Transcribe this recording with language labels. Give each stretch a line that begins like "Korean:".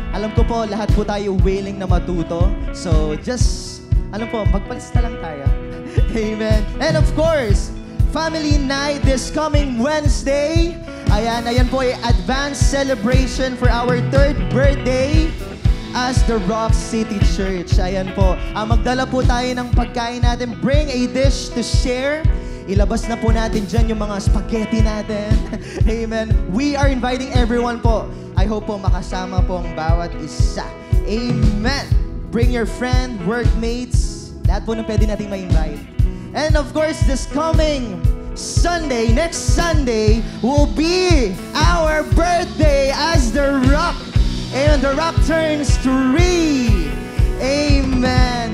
Filipino: Alam ko po, lahat po tayo willing na matuto. So just, alam po, magpalista lang tayo. Amen.
English: And of course, Family Night this coming Wednesday. Ayan po ay advanced celebration for our 3rd birthday as The Rock City Church.
Filipino: Ayan po, magdala po tayo ng pagkain natin.
English: Bring a dish to share.
Filipino: Ilabas na po natin dyan yung mga spaghetti natin. Amen.
English: We are inviting everyone po.
Filipino: I hope po makasama po ang bawat isa.
English: Amen. Bring your friend, workmates.
Filipino: Lahat po na pwede natin ma-invite.
English: And of course, this coming Sunday, next Sunday, will be our birthday as The Rock. And The Rock turns 3. Amen.